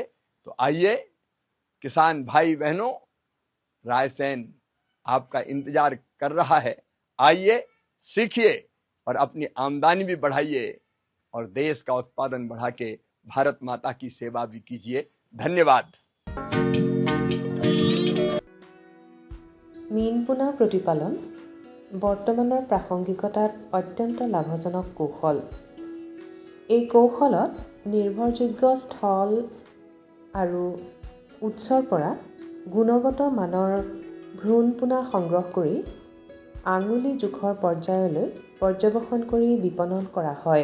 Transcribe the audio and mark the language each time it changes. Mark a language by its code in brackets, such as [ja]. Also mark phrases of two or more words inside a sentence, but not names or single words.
[hi] तो आइए किसान भाई बहनों, रायसेन आपका इंतजार कर रहा है। आइए, सीखिए और अपनी आमदनी भी बढ़ाइए और देश का उत्पादन बढ़ा के भारत माता की सेवा भी कीजिए। धन्यवाद। [as] মীন পোনা প্ৰতিপালন বৰ্তমানৰ প্ৰাসংগিকতাত অত্যন্ত লাভজনক কৌশল। এই কৌশলত নিৰ্ভৰযোগ্য স্থল আৰু উৎসৰ পৰা গুণগত মানৰ ভ্ৰূণ পোনা সংগ্ৰহ কৰি আঙুলি জোখৰ পৰ্যায়লৈ পৰ্যবেক্ষণ কৰি বিপণন কৰা হয়।